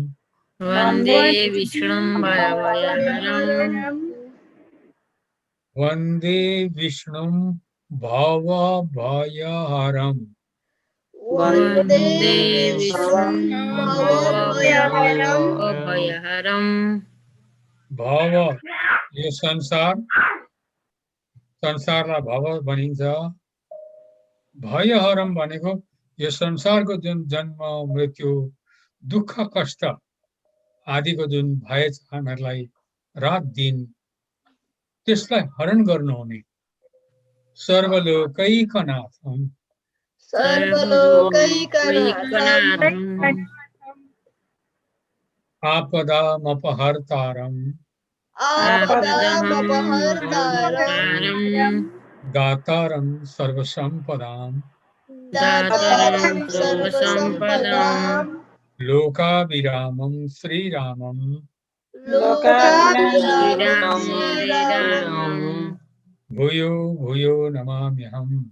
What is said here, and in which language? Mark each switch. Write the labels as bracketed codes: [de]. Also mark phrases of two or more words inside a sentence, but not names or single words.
[sa] वन्दे विष्णुं भवभयहरं। [ne] भव यो संसारलाई भव भनिन्छ। भयहरम भनेको यो संसारको जुन जन्म मृत्यु दुःख कष्ट आदिको जुन भय छ हामीहरूलाई रात दिन त्यसलाई हरण गर्नुहुने [sa] सर्वलोकैकनाथं आपदामपहर्तारं दातारं सर्वसम्पदां लोकाभिरामं श्रीरामं भूयो भूयो नमाम्यहम्।